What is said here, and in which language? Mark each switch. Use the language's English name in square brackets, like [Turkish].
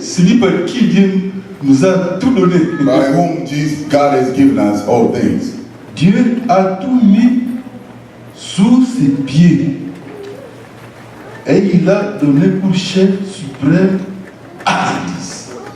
[French] Celui par qui Dieu nous a tout donné. [English] By whom Jesus, God has given us all things. [French] Dieu a tout mis sous ses pieds. Et il a donné pour chef suprême à l'Église.